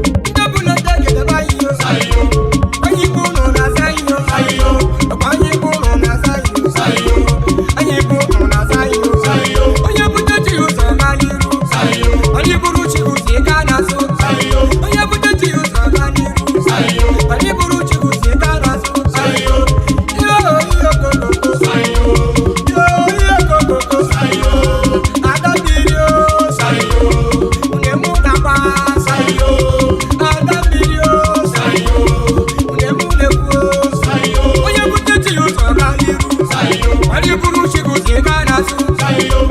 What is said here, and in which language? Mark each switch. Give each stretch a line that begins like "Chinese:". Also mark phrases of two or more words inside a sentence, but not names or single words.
Igbo: Ndị bụ na ndị egede be anyị o. Onye ikwu unu na-aza anyị o. Ọkwa onye ikwu unu na-aza anyị o. Onye ikwu unu na-aza anyị o. Onye bute chi ya ụzọ gaa n'iru. Onye buru chi ya ụzọ gaa n'iru. Onye buru chi ya ụzọ gaa n'azụ.
English: Sayo. Yo, yo, go, go, go. Sayo. Yo, yo, go, go, go.
Igbo: Sayo. Ada mmiri o. Sayo. Une mụ nakwa. Sayo. Ada mmiri o. Sayo. Une mụ na-ekwu o. Sayo. Onye bute chi ya ụzọ gaa n'iru. Sayo. Onye buru chi gị ụzọ ị gaa n'azụ. Sayo.